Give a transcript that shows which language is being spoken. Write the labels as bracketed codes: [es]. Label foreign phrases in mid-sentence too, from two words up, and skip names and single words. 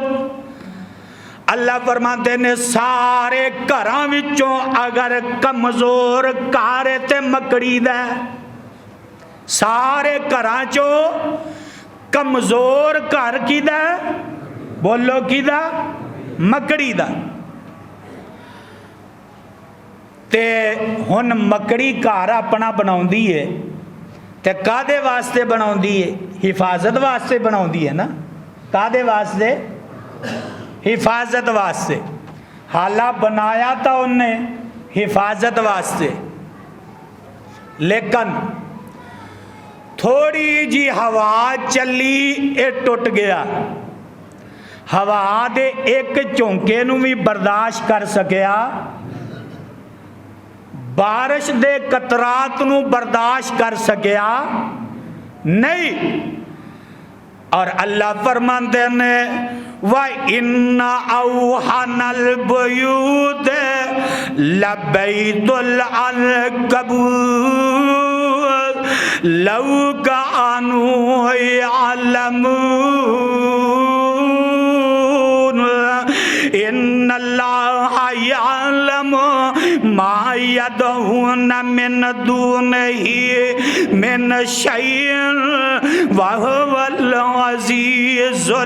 [pa] اللہ فرماتے نے سارے گھراں وچوں اگر کمزور گھر تے مکڑی دا، سارے گھراں چوں کمزور گھر کی دا؟ بولو کی دا؟ مکڑی دا۔ تے ہن مکڑی گھر اپنا بناؤندی ہے تے کادے واسطے بناؤندی ہے؟ حفاظت واسطے بناؤندی ہے نا۔ کادے واسطے؟ حفاظت واسطے۔ حالہ بنایا تھا انہوں نے حفاظت واسطے، لیکن تھوڑی جی ہوا چلی اے ٹوٹ گیا، ہوا دے ایک چونکے نو بھی برداشت کر سکیا، بارش دے قطرات نو برداشت کر سکیا نہیں۔ [ur] اور اللہ فرماتے ہیں [ar] وَإِنَّ أَوْحَنَ الْبُيُوتِ لَبَيْتُ الْعَنْكَبُوتِ لَوْ كَانُوا يَعْلَمُونَ إِنَّ اللَّهَ يَعْلَمُ مَا يَدْعُونَ مِن دُونِهِ مِن شَيْءٍ وَهُوَ الْعَزِيزُ